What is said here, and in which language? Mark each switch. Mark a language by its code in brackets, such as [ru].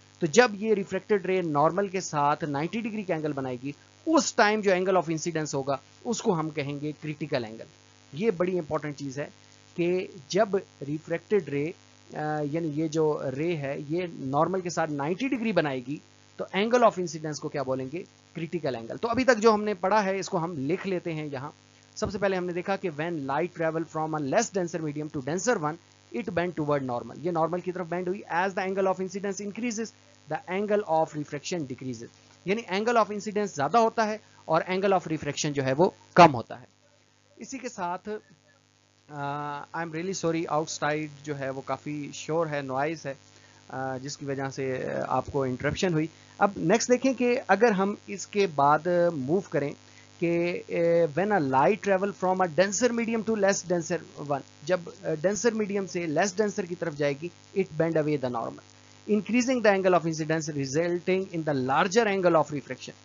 [ur] تو جب یہ ریفریکٹڈ رے نارمل کے ساتھ 90 ڈگری کا اینگل بنائے گی اس ٹائم جو اینگل آف انسیڈنس ہوگا اس کو ہم کہیں گے کریٹیکل اینگل. یہ بڑی امپورٹنٹ چیز ہے کہ جب ریفریکٹڈ رے یعنی یہ جو رے ہے یہ نارمل کے ساتھ 90 ڈگری بنائے گی تو اینگل آف انسیڈنس کو کیا بولیں گے, کریٹیکل اینگل. تو ابھی تک جو ہم نے پڑھا ہے اس کو ہم لکھ لیتے ہیں یہاں. سب سے پہلے ہم نے دیکھا کہ [en] when light travel from a less denser medium to denser one it bend toward normal. [ur] یہ نارمل کی طرف بینڈ ہوئی. [en] as the angle of incidence increases the angle of refraction decreases. [ur] یعنی اینگل آف انسیڈنس زیادہ ہوتا ہے اور angle of refraction جو ہے وہ کم ہوتا ہے. اسی کے ساتھ [en] I am really sorry [ur] out side جو ہے وہ کافی شور ہے, نوائز ہے, جس کی وجہ سے آپ کو انٹرپشن ہوئی. اب نیکسٹ دیکھیں کہ اگر ہم اس کے بعد موو کریں کہ [en] when a light travel from a denser medium to less denser one, [ur] جب ڈینسر میڈیم سے لیس ڈینسر کی طرف جائے گی [en] it bend away the normal, increasing the angle of incidence resulting in the larger angle of refraction.